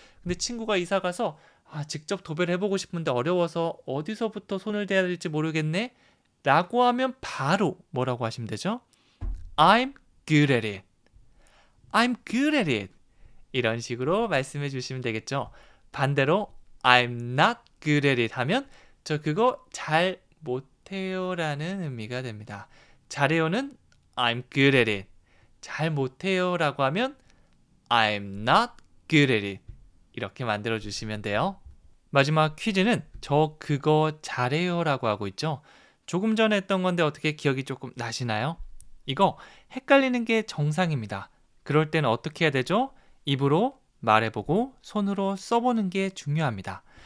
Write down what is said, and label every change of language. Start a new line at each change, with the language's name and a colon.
Korean: 근데 친구가 이사 가서 직접 도배를 해보고 싶은데 어려워서 어디서부터 손을 대야 될지 모르겠네 라고 하면 바로 뭐라고 하시면 되죠?
English: I'm good at it. I'm good at it.
Korean: 이런 식으로 말씀해 주시면 되겠죠. 반대로
English: I'm not good at it
Korean: 하면 저 그거 잘 못해요 라는 의미가 됩니다. 잘해요는
English: I'm good at it.
Korean: 잘 못해요 라고 하면
English: I'm not good at it.
Korean: 이렇게 만들어 주시면 돼요. 마지막 퀴즈는 저 그거 잘해요 라고 하고 있죠. 조금 전에 했던 건데 어떻게 기억이 조금 나시나요? 이거 헷갈리는 게 정상입니다. 그럴 때는 어떻게 해야 되죠? 입으로 말해보고 손으로 써보는 게 중요합니다.